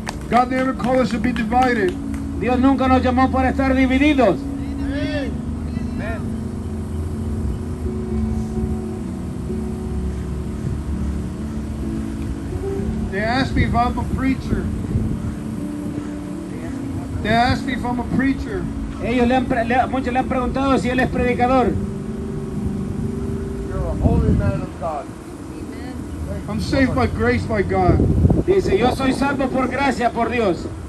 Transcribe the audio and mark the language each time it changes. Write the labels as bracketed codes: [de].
[en] God never called us to be divided. [es] Dios nunca nos llamó para estar divididos. [en] They asked me if I'm a preacher. They asked me if I'm a preacher. [es] Ellos muchos le han preguntado si él es predicador. [en] You're a holy man of God. I'm saved by grace by God. [es] Dice, yo soy salvo por gracia, por Dios.